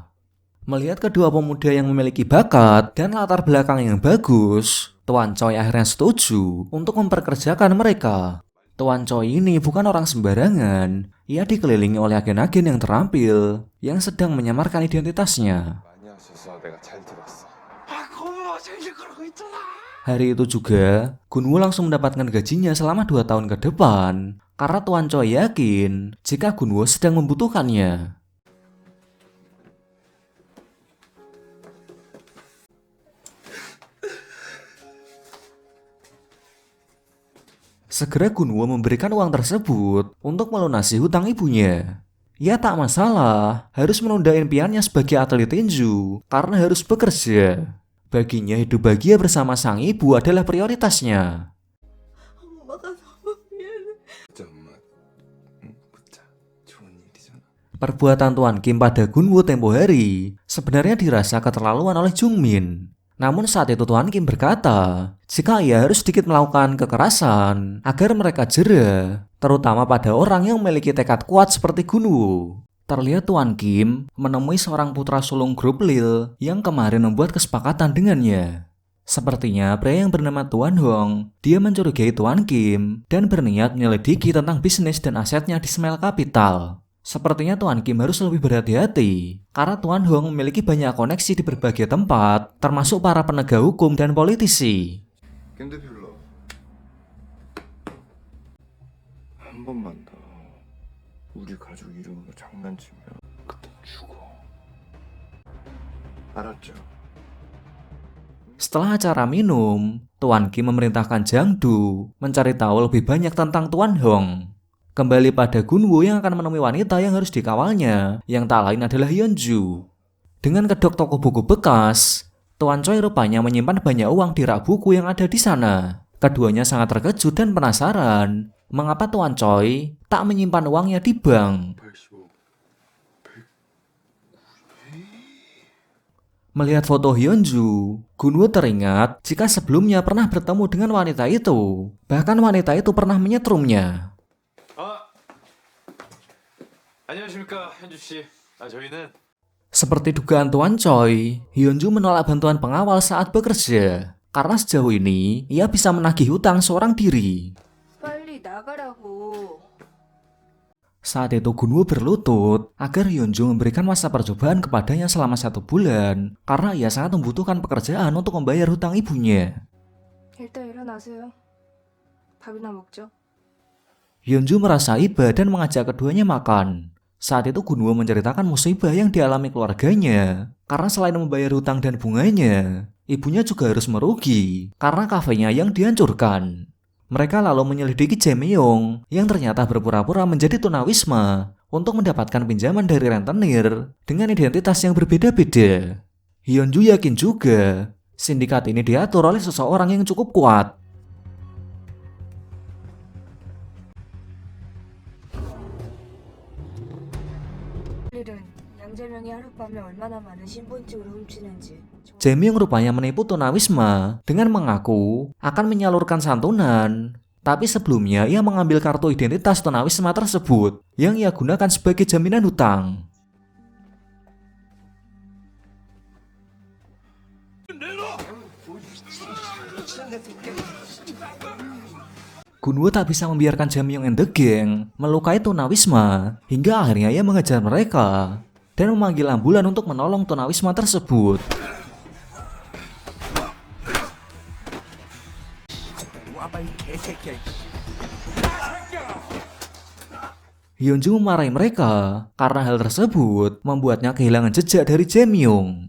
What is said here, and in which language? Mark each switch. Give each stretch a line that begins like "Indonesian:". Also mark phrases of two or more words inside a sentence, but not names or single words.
Indonesian: Melihat kedua pemuda yang memiliki bakat dan latar belakang yang bagus, Tuan Choi akhirnya setuju untuk memperkerjakan mereka. Tuan Choi ini bukan orang sembarangan. Ia dikelilingi oleh agen-agen yang terampil yang sedang menyamarkan identitasnya.
Korean: 많이 하셔서 내가 잘 들었어.
Indonesian: Hari itu juga, Gunwoo langsung mendapatkan gajinya selama 2 tahun ke depan karena Tuan Choi yakin jika Gunwoo sedang membutuhkannya. Segera Gunwoo memberikan uang tersebut untuk melunasi hutang ibunya. Ia tak masalah harus menunda impiannya sebagai atlet tinju karena harus bekerja. Baginya hidup bahagia bersama sang ibu adalah prioritasnya.
Korean: 엄마가 너무 미안해. 진짜 엄마 묻자. 좋은 일이잖아.
Indonesian: Perbuatan Tuan Kim pada Gunwoo tempo hari sebenarnya dirasa keterlaluan oleh Jungmin. Namun saat itu Tuan Kim berkata, jika ia harus sedikit melakukan kekerasan agar mereka jera, terutama pada orang yang memiliki tekad kuat seperti Gunwoo. Terlihat Tuan Kim menemui seorang putra sulung grup Lil yang kemarin membuat kesepakatan dengannya. Sepertinya pria yang bernama Tuan Hong, dia mencurigai Tuan Kim dan berniat menyelidiki tentang bisnis dan asetnya di Smile Capital. Sepertinya Tuan Kim harus lebih berhati-hati karena Tuan Hong memiliki banyak koneksi di berbagai tempat, termasuk para penegak hukum dan politisi.
Korean: 김 대표 불러. 한 번만 더 우리 가족 이름으로 장난치면 그때 죽어. 알았죠?
Indonesian: Setelah acara minum, Tuan Kim memerintahkan Jang Du mencari tahu lebih banyak tentang Tuan Hong. Kembali pada Gunwoo yang akan menemui wanita yang harus dikawalnya, yang tak lain adalah Hyunju. Dengan kedok toko buku bekas, Tuan Choi rupanya menyimpan banyak uang di rak buku yang ada di sana. Keduanya sangat terkejut dan penasaran mengapa Tuan Choi tak menyimpan uangnya di bank. 85. Melihat foto Hyunju, Gunwoo teringat jika sebelumnya pernah bertemu dengan wanita itu. Bahkan wanita itu pernah menyetrumnya.
Korean: 안녕하십니까 현주 씨. 저희는
Indonesian: Seperti dugaan Tuan Choi, Hyunju menolak bantuan pengawal saat bekerja. Karena sejauh ini, ia bisa menagih hutang seorang diri.
Korean: 빨리 나가라고.
Indonesian: Saat itu Gunwoo berlutut agar Hyunju memberikan masa percobaan kepadanya selama 1 bulan karena ia sangat membutuhkan pekerjaan untuk membayar hutang ibunya.
Korean: 일단 일어나세요. 밥이나 먹죠.
Indonesian: Hyunju merasa iba dan mengajak keduanya makan. Saat itu Gunwoo menceritakan musibah yang dialami keluarganya karena selain membayar hutang dan bunganya, ibunya juga harus merugi karena kafenya yang dihancurkan. Mereka lalu menyelidiki Jae-myung yang ternyata berpura-pura menjadi tunawisma untuk mendapatkan pinjaman dari rentenir dengan identitas yang berbeda-beda. Hyunju yakin juga sindikat ini diatur oleh seseorang yang cukup kuat.
Korean: 일은 양재명이 하룻밤에 얼마나 많은 신분증을 훔치는지.
Indonesian: Jae-myung rupanya menipu tunawisma dengan mengaku akan menyalurkan santunan. Tapi sebelumnya ia mengambil kartu identitas tunawisma tersebut yang ia gunakan sebagai jaminan hutang. Gunwoo tak bisa membiarkan Jae-myung
English: and the gang
Indonesian: melukai tunawisma hingga akhirnya ia mengejar mereka dan memanggil ambulan untuk menolong tunawisma tersebut. Hyunju memarahi mereka karena hal tersebut membuatnya kehilangan jejak dari Jae-myung.